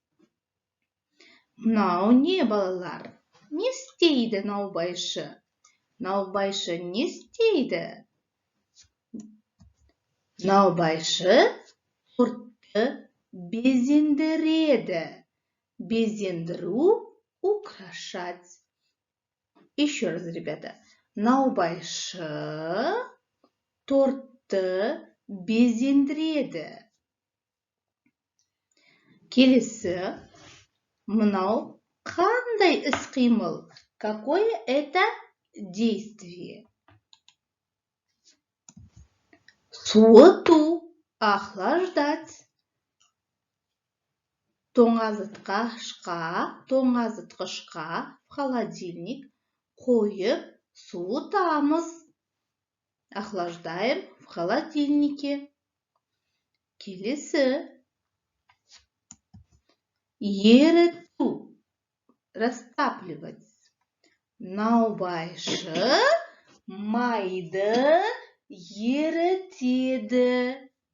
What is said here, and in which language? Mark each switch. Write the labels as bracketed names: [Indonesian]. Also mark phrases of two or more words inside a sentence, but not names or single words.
[Kazakh] Мынау не, балалар? Не істейді наубайшы? Наубайшы не істейді? Наубайшы тортты безендіреді. Безендіру, [Russian] украшать. Еще раз, ребята. [Kazakh] Наубайшы тортты безендіреді. Келесі, мынау қандай іс-қимыл? [Russian] Какое это действие? [Kazakh] Суыту, охлаждать. Тоңазытқышқа [Russian] в холодильник [Kazakh] қойып суытамыз. [Russian] Охлаждаем в холодильнике. [Kazakh] Келесі. Еріту, растапливать. Наубайшы майды ерітеді.